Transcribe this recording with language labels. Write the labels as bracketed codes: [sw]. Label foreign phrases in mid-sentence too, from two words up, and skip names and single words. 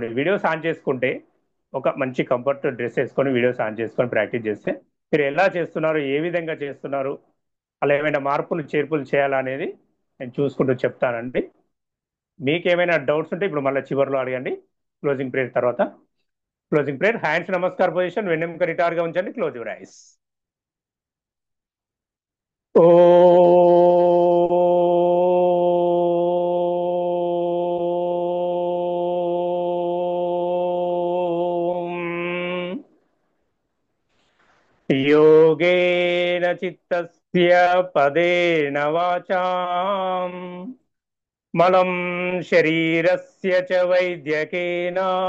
[en] videos on [te] చేసుకుంటే ఒక మంచి [en] comfort dress [te] వేసుకొని [en] videos on [te] చేసుకొని ప్రాక్టీస్ చేస్తే మీరు ఎలా చేస్తున్నారు, ఏ విధంగా చేస్తున్నారు, అలా ఏమైనా మార్పులు చేర్పులు చేయాలా అనేది నేను చూసుకుంటూ చెప్తానండి. మీకు ఏమైనా డౌట్స్ ఉంటే ఇప్పుడు మళ్ళీ చివరిలో అడగండి, [en] closing prayer [te] తర్వాత. [en] closing prayer, hands [te] నమస్కార్ పొజిషన్, వెన్నెముక రిటార్గా ఉంచండి, [en] close your eyes. [sa] ఓ योगेन चित्तस्य पदेन वाचाम् मलं शरीरस्य च वैद्यकेन